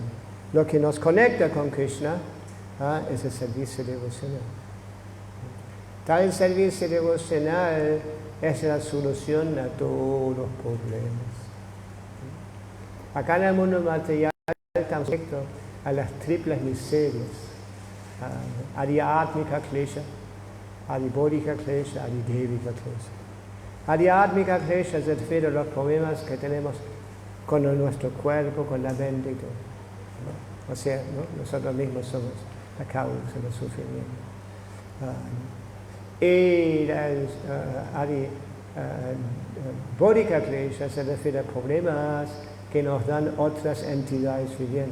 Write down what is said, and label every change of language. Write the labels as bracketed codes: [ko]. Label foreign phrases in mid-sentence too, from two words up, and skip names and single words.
[es] Lo que nos conecta con Krishna es el servicio devocional. Tal servicio devocional es la solución a todos los problemas. Acá en el mundo material estamos sujetos a las triples miserias. [sa] Adhyatmika klesha, adhibodhika klesha, adhidevika klesha. Adhyatmika klesha [es] se refiere a los problemas que tenemos con nuestro cuerpo, con la mente y todo. ¿No? O sea, ¿no? Nosotros mismos somos la causa del sufrimiento. Y [sa] Bodhika klesha [es] se refiere a problemas que nos dan otras entidades vivientes.